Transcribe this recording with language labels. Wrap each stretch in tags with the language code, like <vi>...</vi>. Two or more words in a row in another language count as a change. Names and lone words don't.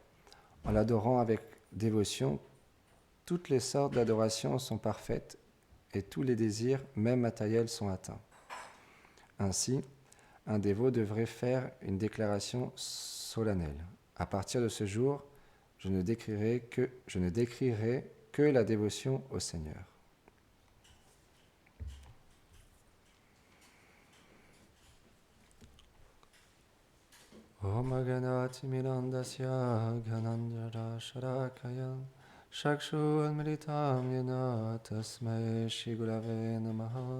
<fr>En l'adorant avec dévotion, toutes les sortes d'adoration sont parfaites et tous les désirs, même matériels, sont atteints. Ainsi, un dévot devrait faire une déclaration solennelle. À partir de ce jour, je ne décrirai que la dévotion au Seigneur.</fr> <sa>Om Ganati Mirandasya Ganandara Sharakaya Shakshu Amritam Yana Tasmai Shri Gurave Namaha.</sa>